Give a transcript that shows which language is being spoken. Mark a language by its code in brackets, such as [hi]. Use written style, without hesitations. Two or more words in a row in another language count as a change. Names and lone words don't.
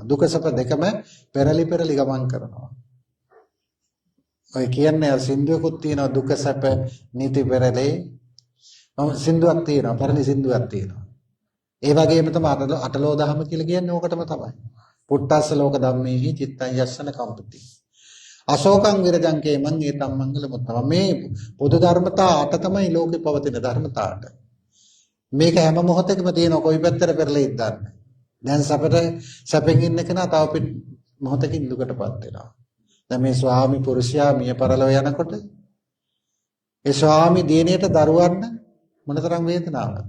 [si] දුක සැප දෙකම පෙරලි පෙරලි ගමන් කරනවා. ඔය කියන්නේ සින්දුවකුත් තියෙනවා දුක සැප නීති පෙරලේ. මම සින්දුවක් තියෙනවා, පරණ සින්දුවක් තියෙනවා. ඒ වගේම තමයි අටලෝ දහම කියලා කියන්නේ ඕකටම තමයි. [pi] පුට්ටස්ස ලෝක ධම්මේහි චිත්තං යස්සන කම්පති. අශෝකං විරජං කේමං ඒතම් මංගල මුත්තම. [si] මේ පොදු ධර්මතා අට තමයි ලෝකේ පවතින ධර්මතා අට. මේක හැම මොහොතකම තියෙන කොයි පැත්තට පෙරලෙයිද දන්නේ. දැන් සැපෙන් ඉන්න කෙනා තව මොහොතකින් දුකටපත් වෙනවා. දැන් මේ ස්වාමි පුරුෂයා මිය පරලව යනකොට ඒ ස්වාමි දිනේට දරුවන්න මොනතරම් වේදනාවක්ද?